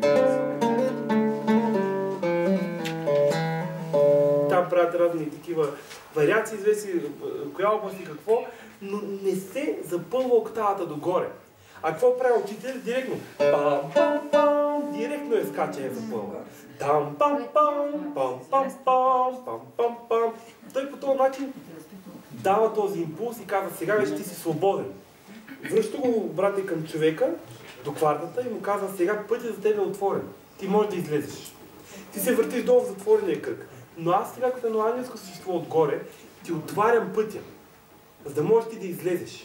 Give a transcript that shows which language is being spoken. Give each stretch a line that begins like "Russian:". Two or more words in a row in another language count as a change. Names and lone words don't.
Bulgarian: Там правят разни такива вариации, известни коя област и какво, но не се запълва октавата догоре. А какво прави учител? Директно. Пам-пам-пам, директно е скача и запълва. Там-пам-пам, пам-пам-пам. Той по този начин дава този импулс и казва, сега вече ти си свободен. Връща го, брате, към човека, до квартата и му казва, сега пътят за теб е отворен. Ти можеш да излезеш. Ти се въртиш долу в затворения кръг. Но аз сега, като едно ангелско същество отгоре, ти отварям пътя, за да можеш ти да излезеш.